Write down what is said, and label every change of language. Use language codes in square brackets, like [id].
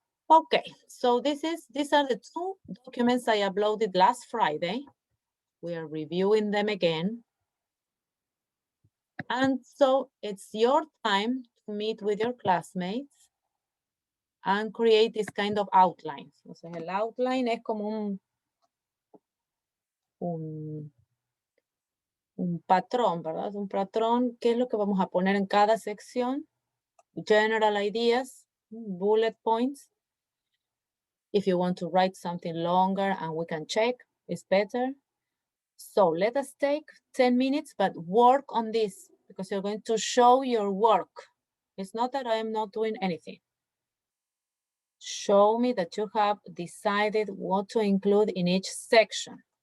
[en] Okay, so these are the two documents I uploaded last Friday. We are reviewing them again. And so it's your time to meet with your classmates and create this kind of outlines. [es] O sea, el outline es como un patrón, ¿verdad? Un patrón, ¿qué es lo que vamos a poner en cada sección? [en] General ideas, bullet points. If you want to write something longer and we can check, it's better. So let us take 10 minutes, but work on this because you're going to show your work. It's not that I am not doing anything. Show me that you have decided what to include in each section.